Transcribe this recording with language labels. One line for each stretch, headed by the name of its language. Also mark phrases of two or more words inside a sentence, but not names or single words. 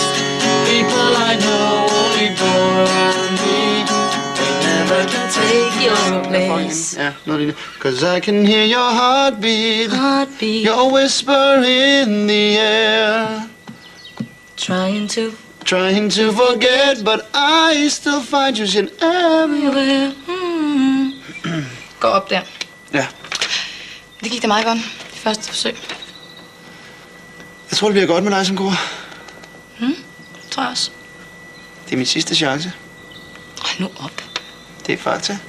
English: People I know only bore me. They never can take your place.
Danish: Ja, noget lille.
English: 'Cause I can hear your heartbeat. Your whisper in the air. Trying to forget, but I still find you in everywhere.
Danish: Gå op der. Ja. Det gik da meget godt. Det første forsøg. Jeg tror, det bliver godt med dig som kor. Tror jeg også. Det er min sidste chance. nu op. Det er far til.